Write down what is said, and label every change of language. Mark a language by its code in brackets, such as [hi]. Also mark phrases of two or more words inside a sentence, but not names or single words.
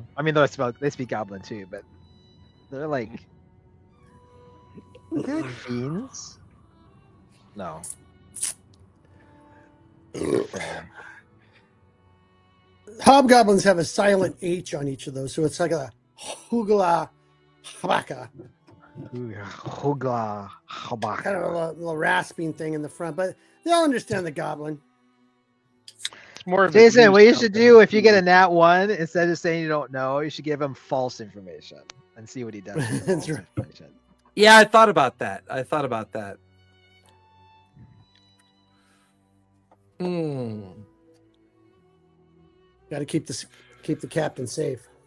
[en] I mean, they speak goblin too, but they're like. Are they like fiends? No. Hobgoblins have a silent H on each of those, so it's like a hugla habaka, Hugla habaka. kind of a little rasping thing in the front, but they'll understand the goblin. It's more of a Jason, what news you should company. do if you get a nat 1, instead of saying you don't know, you should give him false information and see what he does. With the That's false right. information. Yeah, I thought about that. Got to keep the captain safe.